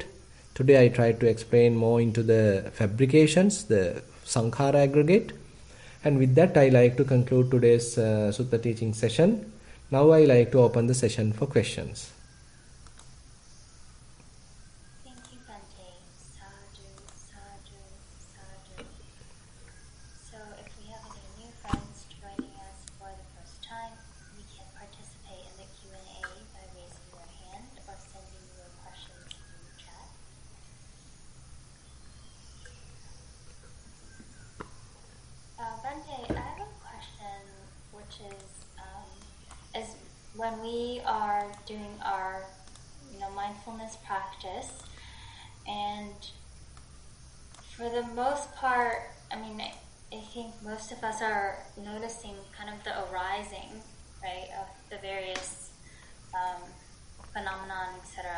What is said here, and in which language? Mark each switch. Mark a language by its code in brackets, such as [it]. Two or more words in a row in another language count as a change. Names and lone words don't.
[en] Today I tried to explain more into the fabrications, the sankhara aggregate. And with that I like to conclude today's Sutta teaching session. Now I like to open the session for questions. Thank you, Bhante. [pi] Sadhu, sadhu, sadhu. [en] So if we have any new friends joining us for the first time, you can participate in the Q&A by raising your hand or sending your questions through the chat. Bhante, I have a question, which is when we are doing our mindfulness practice, and for the most part, I think most of us are noticing kind of the arising, right, of the various phenomenon, etc.